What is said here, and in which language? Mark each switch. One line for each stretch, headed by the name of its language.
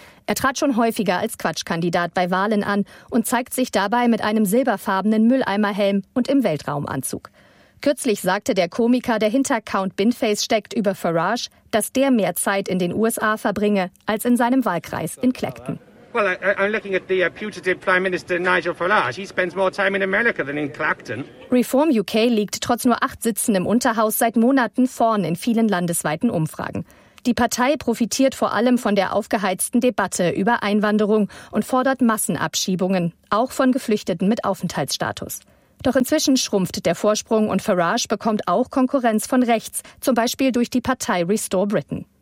German: Er trat schon häufiger als Quatschkandidat bei Wahlen an und zeigt sich dabei mit einem silberfarbenen Mülleimerhelm und im Weltraumanzug. Kürzlich sagte der Komiker, der hinter Count Binface steckt, über Farage, dass der mehr Zeit in den USA verbringe als in seinem Wahlkreis in Clacton.
English: Well, I'm looking at the putative Prime Minister Nigel Farage. He spends more time in America than in Clacton.
German: Reform UK liegt trotz nur 8 Sitzen im Unterhaus seit Monaten vorn in vielen landesweiten Umfragen. Die Partei profitiert vor allem von der aufgeheizten Debatte über Einwanderung und fordert Massenabschiebungen, auch von Geflüchteten mit Aufenthaltsstatus. Doch inzwischen schrumpft der Vorsprung und Farage bekommt auch Konkurrenz von rechts, zum Beispiel durch die Partei Restore Britain.